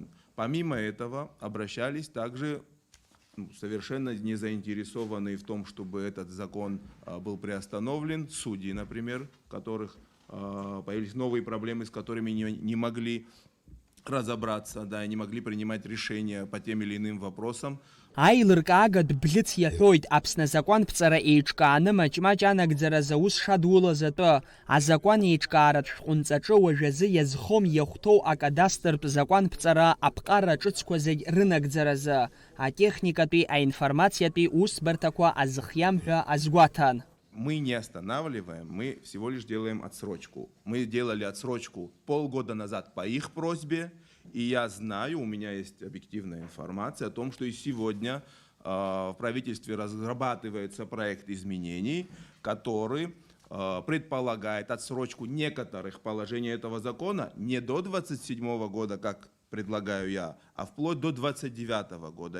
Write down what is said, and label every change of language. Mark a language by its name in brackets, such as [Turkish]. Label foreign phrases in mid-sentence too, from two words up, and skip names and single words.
[Russian] Помимо этого, обращались также совершенно не заинтересованные в том, чтобы этот закон был приостановлен, судьи, например, у которых появились новые проблемы, с которыми не могли разобраться, да, не могли принимать решения по тем или иным вопросам. [Abkhazian] Аилыркаага дбӷьыц иаҳәоит Аԥсны азакәанԥҵара еиҿкааны маҷ-маҷ анагӡаразы аус шадулаз атәы. Азакәан еиҿкааратә шәҟәынҵаҿы уажәазы иазхом иахәҭоу акадастртә закәанԥҵара аԥҟара ҿыцқәа зегь рынагӡаразы. Атехникатәи, аинформациатәи усбарҭақәа азыхиам ҳәа азгәаҭан. [Russian] Мы не останавливаем, мы всего лишь делаем отсрочку. Мы делали отсрочку полгода назад по их просьбе, и я знаю, у меня есть объективная информация о том, что и сегодня в правительстве разрабатывается проект изменений, который предполагает отсрочку некоторых положений этого закона не до 27 года, как предлагаю я, а вплоть до 29 года.